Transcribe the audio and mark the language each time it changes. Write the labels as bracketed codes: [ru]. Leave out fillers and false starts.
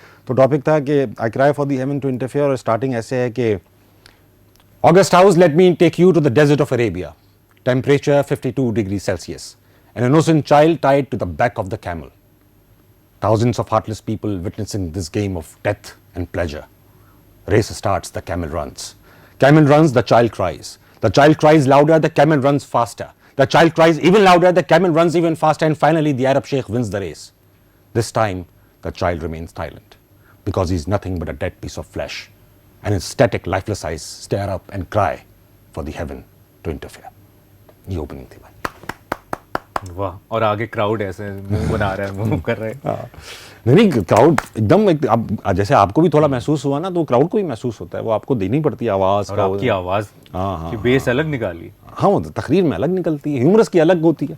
[hi] तो टॉपिक था कि [en] I cry for the heaven to interfere, [hi] और स्टार्टिंग ऐसे है कि [en] August house let me take you to the desert of Arabia, temperature 52 degree Celsius, an innocent child tied to the back of the camel, thousands of heartless people witnessing this game of death and pleasure. Race starts, the camel runs. Camel runs, the child cries. The child cries louder, the camel runs faster. The child cries even louder, the camel runs even faster, and finally the Arab sheikh wins the race. This time, the child remains silent, because he is nothing but a dead piece of flesh, and his static, lifeless eyes stare up and cry for the heaven to interfere. [hi] ये opening थी भाई। वाह, और आगे crowd ऐसे मुंह बना रहा है, मुंह कर रहे हैं। नहीं क्राउड एकदम जैसे आपको भी थोड़ा महसूस हुआ ना, तो क्राउड को भी महसूस होता है, वो आपको देनी पड़ती है आवाज़। और आपकी आवाज़ की बेस अलग निकाली। हाँ वो तकरीर में अलग निकलती है, ह्यूमरस की अलग होती है।